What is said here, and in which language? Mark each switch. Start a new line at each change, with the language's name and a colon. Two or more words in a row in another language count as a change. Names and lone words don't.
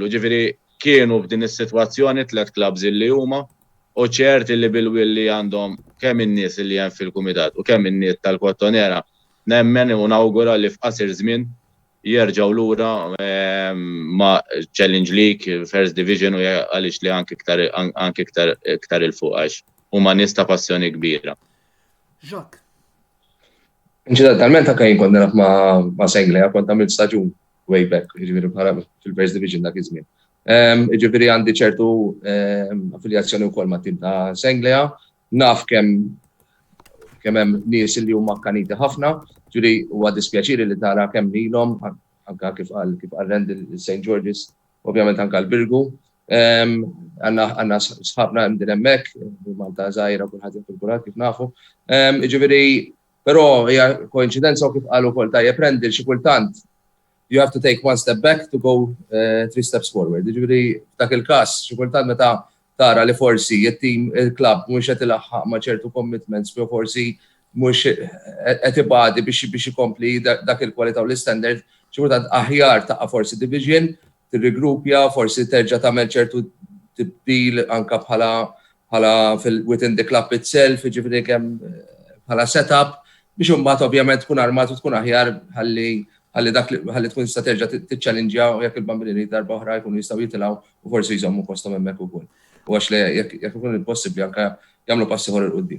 Maltese: Ġifieri kienu b'din is-sitwazzjoni 3 clubs illi huma u ċert illi bil-willi għandhom kemm in-nies illi hemm fil-kumitat u kemm in-nies tal-Cottonera nemmen u nawgura li f'qasir żmien jerġgħu lura ma' Challenge League, First Division u għaliex li anke iktar il-fuq għax huma nies ta' passjoni kbira. Jacques. Incidentalment anke jien kont nilgħab ma' Senglia, kont għamilt staġun
English: way back,
Maltese: jiġifieri bħala fil-First Division dak iż-żmien. Jiġifieri għandi ċertu affiljazzjoni wkoll ma' tim ta' Senglia, naf kemm hemm nies li huma akkaniti ħafna, ġifieri huwa dispjaċiri li tara kemm lilhom anke kif qal Rendil St. George's, ovvjament anke l-Birgu. Għandna sħabna hemm hemmhekk, Malta żgħira kulħadd fil-kurat kif nafu. Jiġifieri però hija koinċidenza u kif qalu wkoll tajjeb Rendil xi kultant
English: you have to take 1 step back to go 3 steps forward.
Maltese: Jiġifieri f'dak il-każ xi kultant meta tara li forsi it-tim il-klabb mhux qed ilaħħaq ma' ċertu commitments jew forsi mhux qed ibadi biex ikompli dak il-kwalità u l-istandard, xi kultant aħjar taqa' forsi division, tirrigrupja, forsi terġa' tagħmel ċertu tibdil anke bħala
English: within the club itself,
Maltese: jiġifieri kemm bħala setup biex imbagħad ovvjament tkun armat u tkun aħjar ħalli tkun tista' terġa' tiċċallenġja u jekk il-bambini darba oħra jkunu jistgħu jitilgħu u forsi jżommu posthom hemmhekk ukoll. U għax li jekk ikun possibbli anke jagħmlu passi ħor il-qudiem.